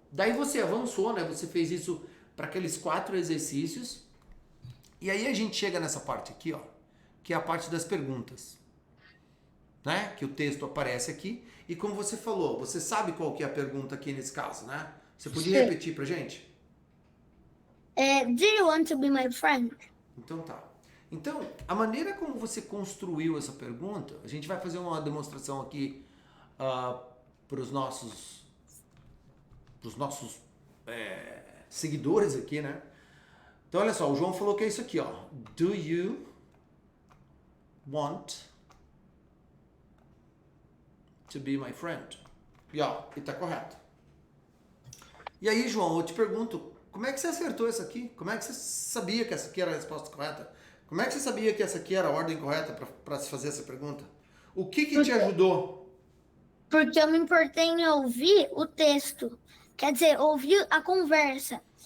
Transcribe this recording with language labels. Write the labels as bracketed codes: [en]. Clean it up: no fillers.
[pt] Daí você avançou, né? Você fez isso para aqueles 4 exercícios. E aí a gente chega nessa parte aqui, ó, que é a parte das perguntas, né? Que o texto aparece aqui. E como você falou, você sabe qual que é a pergunta aqui nesse caso, né? Você podia Sim. repetir pra gente? [en] Do you want to be my friend? [pt] Então tá. Então, a maneira como você construiu essa pergunta, a gente vai fazer uma demonstração aqui para os nossos seguidores aqui, né? Então, olha só, o João falou que é isso aqui, ó. [en] Do you want to be my friend? [pt] E ó, e tá correto. E aí, João, eu te pergunto, como é que você acertou isso aqui? Como é que você sabia que essa aqui era a resposta correta? Como é que você sabia que essa aqui era a ordem correta para se fazer essa pergunta? O que te ajudou? Porque eu me importei em ouvir o texto. Quer dizer, ouvir a conversa.